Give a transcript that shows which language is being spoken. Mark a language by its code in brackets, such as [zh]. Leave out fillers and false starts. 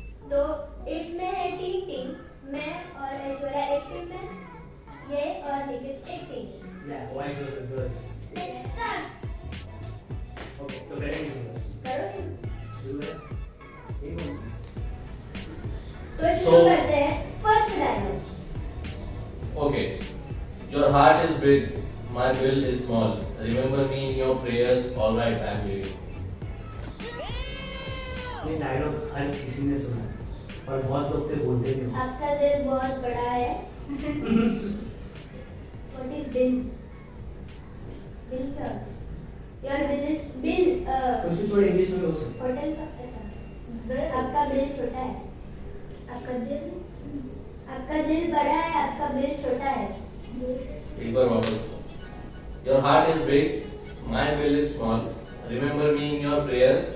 [hi] तो इसमें है टीम टीम, मैं और ऐश्वर्या एक टीम में, ये और निखिल एक टीम में। [en] Yeah, boys versus girls. Let's start. [hi] Okay, तो करेंगे करो शुरू है। ये बोलो। तो शुरू करते हैं first dialogue. [en] Okay. Your heart is big, my will is small. Remember me in your prayers. All right, I'm leaving. [hi] ये डायलॉग हर किसी ने सुना है और बहुत लोग तो बोलते भी हैं। आपका दिल बहुत बड़ा है। [en] What is bill? Bill [hi] क्या? [en] Your bill is bill. [hi] कुछ भी थोड़ा इंग्लिश में हो सकता होटल का ऐसा। आपका बिल छोटा है। आपका दिल बड़ा है, आपका बिल छोटा है। एक बार वापस। [en] Your heart is big, my will is small. Remember me in your prayers.